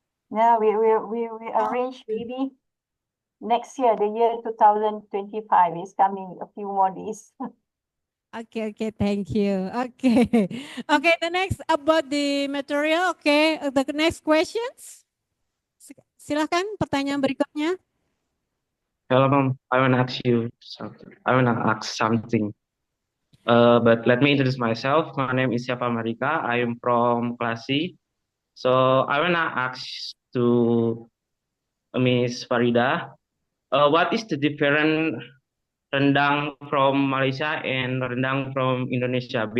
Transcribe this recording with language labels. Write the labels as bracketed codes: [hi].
[en] Yeah, we arrange maybe next year, the year 2025 is coming, a few more days. Okay, okay, thank you. Okay, okay. The next about the material. Okay, the next questions. [id] Silakan pertanyaan berikutnya. [en] Hello, Mom. I want to ask you something. I want to ask something. But let me introduce myself. My name is Siapa Marika. I am from Klasi. So I want to ask to Miss Farida, what is the different rendang from Malaysia and rendang from Indonesia?